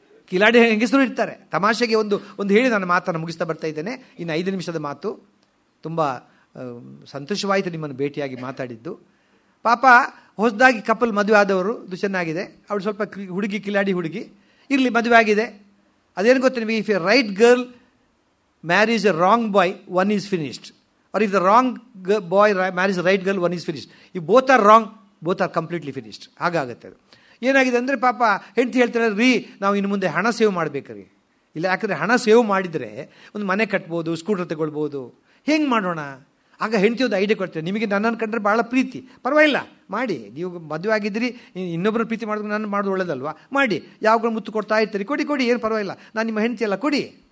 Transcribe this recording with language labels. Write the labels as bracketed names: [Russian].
[Kannada] ಕಿಲಾಡಿ ಹೆಂಗಸರು ಇರ್ತಾರೆ. ತಮಾಷೆಗೆ ಒಂದು ಹೇಳಿ ನಾನು ಮಾತನ್ನು ಮುಗಿಸ್ತಾ ಬರ್ತಾ ಇದ್ದೇನೆ. ಇನ್ನು 5 ನಿಮಿಷದ ಮಾತು. ತುಂಬ ಸಂತೋಷವಾಯಿತು ನಿಮ್ಮನ್ನು ಭೇಟಿಯಾಗಿ ಮಾತಾಡಿದ್ದು. ಪಾಪ ಹೊಸದಾಗಿ ಕಪಲ್ ಮದುವೆ ಆದವರು, ಇದು ಚೆನ್ನಾಗಿದೆ. ಅವಳು ಸ್ವಲ್ಪ ಹುಡುಗಿ, ಕಿಲಾಡಿ ಹುಡುಗಿ ಇರಲಿ, ಮದುವೆ ಆಗಿದೆ. ಅದೇನು ಗೊತ್ತ ನಿಮಗೆ? [English] If a right girl marries a wrong boy, one is finished. Or if the wrong boy marries a right girl, one is finished. If both are wrong, both are completely finished. [Kannada] ಹಾಗಾಗುತ್ತೆ ಅದು. ಏನಾಗಿದೆ ಅಂದರೆ ಪಾಪ ಹೆಂಡತಿ ಹೇಳ್ತಾಳೆ, ರೀ ನಾವು ಇನ್ನು ಮುಂದೆ ಹಣ ಸೇವ್ ಮಾಡಬೇಕ್ರಿ. ಇಲ್ಲ, ಯಾಕಂದರೆ ಹಣ ಸೇವ್ ಮಾಡಿದರೆ ಒಂದು ಮನೆ ಕಟ್ಬೋದು, ಸ್ಕೂಟರ್ ತಗೊಳ್ಬೋದು. ಹೆಂಗೆ ಮಾಡೋಣ? ಆಗ ಹೆಂಡತಿ ಒಂದು ಐಡಿಯಾ ಕೊಡ್ತೇನೆ, ನಿಮಗೆ ನನ್ನನ್ನು ಕಂಡ್ರೆ ಭಾಳ ಪ್ರೀತಿ, ಪರವಾಗಿಲ್ಲ ಮಾಡಿ, ನೀವು ಮದುವೆ ಆಗಿದ್ದೀರಿ, ಇನ್ನೊಬ್ಬರು ಪ್ರೀತಿ ಮಾಡಿದ್ರೆ ನನ್ನ ಮಾಡೋದು ಒಳ್ಳೇದಲ್ವಾ, ಮಾಡಿ, ಯಾವಾಗಲೂ ಮುತ್ತು ಕೊಡ್ತಾ ಇರ್ತೀರಿ, ಕೊಡಿ ಏನು ಪರವಾಗಿಲ್ಲ, ನಾನು ನಿಮ್ಮ ಹೆಂಡತಿ ಎಲ್ಲ ಕೊಡಿ.